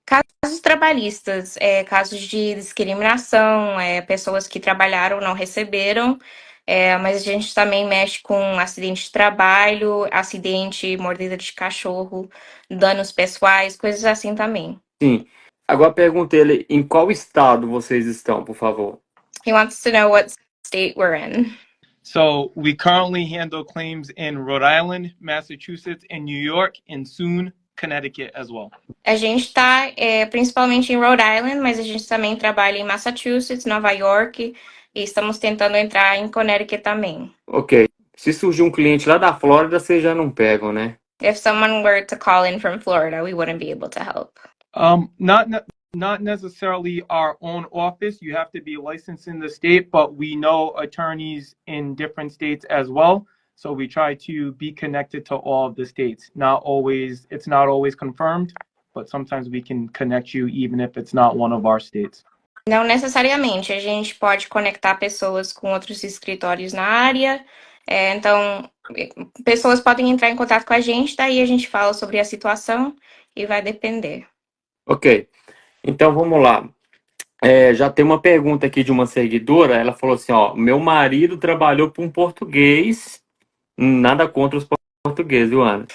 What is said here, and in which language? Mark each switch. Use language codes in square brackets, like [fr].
[pt] Casos trabalhistas, casos de discriminação, pessoas que trabalharam não receberam, mas a gente também mexe com acidente de trabalho, acidente, mordida de cachorro, danos pessoais, coisas assim também. Sim. Agora pergunta ele em qual estado vocês estão, por favor. [en] He wants to know what state we're in. So we currently handle claims in Rhode Island, Massachusetts, and New York, and soon Connecticut as well? [pt] A gente está principalmente em Rhode Island, mas a gente também trabalha em Massachusetts, Nova York, e estamos tentando entrar em Connecticut também. Ok. Se surgir um cliente lá da Flórida, vocês já não pegam, né? [en] If someone were to call in from Florida, we wouldn't be able to help. Not necessarily our own office. You have to be licensed in the state, but we know attorneys in different states as well. So we try to be connected to all of the states. It's not always confirmed, but sometimes we can connect you even if it's not one of our states. [pt] Não necessariamente, a gente pode conectar pessoas com outros escritórios na área. Então, pessoas podem entrar em contato com a gente, daí a gente fala sobre a situação e vai depender. Ok. Então vamos lá. Já tem uma pergunta aqui de uma seguidora. Ela falou assim: ó, meu marido trabalhou para um português, nada contra os portugueses, viu, Ana?